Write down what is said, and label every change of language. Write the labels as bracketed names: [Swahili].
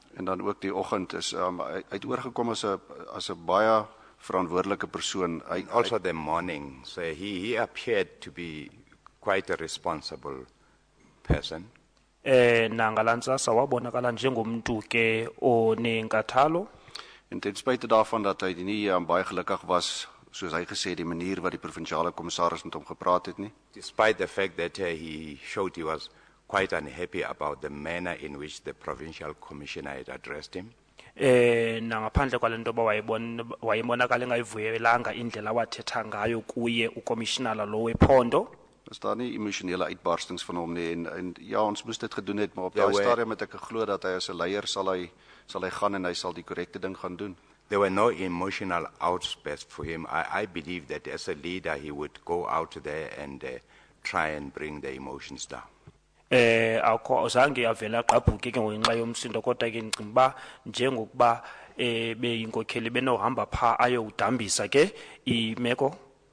[Afrikaans] En dan ook die oggend is hy het oorgekom as 'n baie verantwoordelike persoon. [English] Also the morning, so he appeared to be quite a responsible person. [Xhosa] Na ngalantsasa wabonakala njengomntu ke onenkathalo. [Afrikaans] En ten spyte daarvan dat hy nie baie gelukkig was, soos hy gesê, die manier wat die provinsiale kommissaris met hom gepraat het nie. [English] Despite the fact that he showed he was quite unhappy about the manner in which the provincial commissioner had addressed him. [Xhosa] Na ngaphandle kwalento ba wayebonakala engayivuyelanga indlela wathetha ngayo kuye ukommissioner lo wephondo. [Afrikaans] Is daar nie emosionele uitbarstings van hom nie en ja, ons moes dit gedoen het, maar op daai stadium het ek geglo dat hy as 'n leier sal hy gaan en hy sal die korrekte ding gaan doen. [English] There were no emotional outbursts for him. I believe that as a leader he would go out there and try and bring the emotions down. [Xhosa] Akho zange avela qabhuke ke ngenxa yomsindo kodwa ke ngicimba ba njengokuba beyinkokheli benohamba pha ayowudambisa ke imeko.